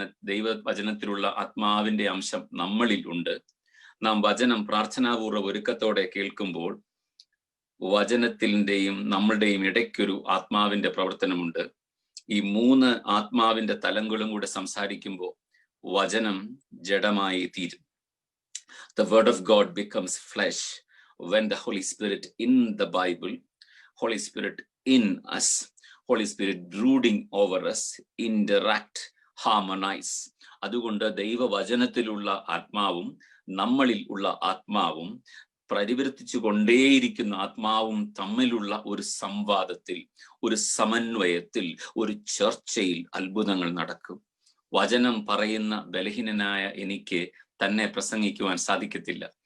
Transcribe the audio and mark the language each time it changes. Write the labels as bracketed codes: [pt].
[ml] ദൈവവചനത്തിലുള്ള ആത്മാവിന്റെ അംശം നമ്മളിൽ ഉണ്ട്. നാം വചനം പ്രാർത്ഥനാപൂർവ്വ ഒരുക്കത്തോടെ കേൾക്കുമ്പോൾ വചനത്തിന്റെയും നമ്മളുടെയും ഇടയ്ക്കൊരു ആത്മാവിന്റെ പ്രവർത്തനമുണ്ട്. ഈ 3 ആത്മാവിന്റെ തലങ്ങളും കൂടെ സംസാരിക്കുമ്പോൾ വചനം ജഡമായി തീരും. [en] The word of God becomes flesh when the Holy Spirit in the Bible, Holy Spirit in us, Holy Spirit brooding over us, interact, harmonize. [ml] അതുകൊണ്ട് ദൈവവചനത്തിലുള്ള ആത്മാവും നമ്മളിൽ ഉള്ള ആത്മാവും പരിവർത്തിച്ചു കൊണ്ടേയിരിക്കുന്ന ആത്മാവും തമ്മിലുള്ള ഒരു സംവാദത്തിൽ, ഒരു സമന്വയത്തിൽ, ഒരു ചർച്ചയിൽ അത്ഭുതങ്ങൾ നടക്കും. വചനം പറയുന്ന ബലഹീനനായ എനിക്ക് തന്നെ പ്രസംഗിക്കുവാൻ സാധിക്കത്തില്ല.